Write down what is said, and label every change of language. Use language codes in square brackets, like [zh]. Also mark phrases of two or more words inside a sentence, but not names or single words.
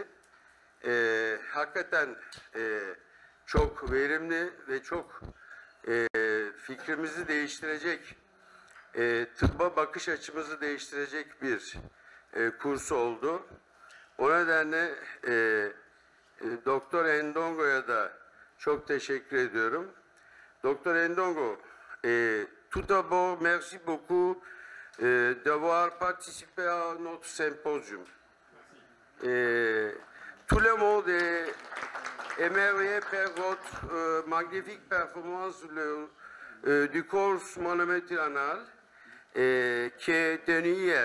[tr] Hakikaten çok verimli ve çok fikrimizi değiştirecek, tıbba bakış açımızı değiştirecek bir kurs oldu. O nedenle Doktor Endongo'ya da çok teşekkür ediyorum. [fr] Docteur Endongo, tout d'abord, merci beaucoup d'avoir participé à notre symposium. Tout le monde est émerveillé par votre magnifique performance du cours manométrie anal qui est tenu hier.